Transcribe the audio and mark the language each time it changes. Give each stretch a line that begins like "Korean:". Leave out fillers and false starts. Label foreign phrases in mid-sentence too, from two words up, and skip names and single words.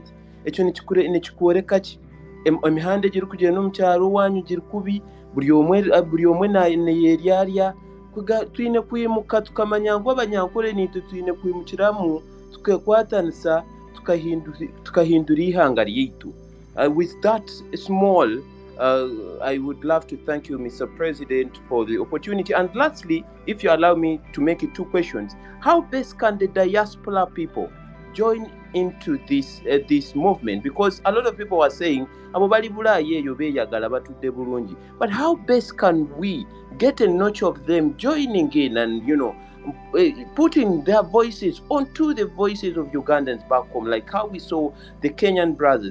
Nyankole: Ekyo nikikuoreka ki emihanda egiri kugenda omu kyaro wanyu giri kubi buri omwe neyeryarya twine kwimuka tukamanya ngu abanyankore nitu twine kwimukiramu tukakwatanisa tukahindura ihanga ryaitu.
English: With that small, I would love to thank you, Mr. President, for the opportunity. And lastly, if you allow me to make it 2 questions, how best can the diaspora people join into this movement? Because a lot of people are saying, but how best can we get a notch of them joining in and, you know, putting their voices onto the voices of Ugandans back home, like how we saw the Kenyan brothers.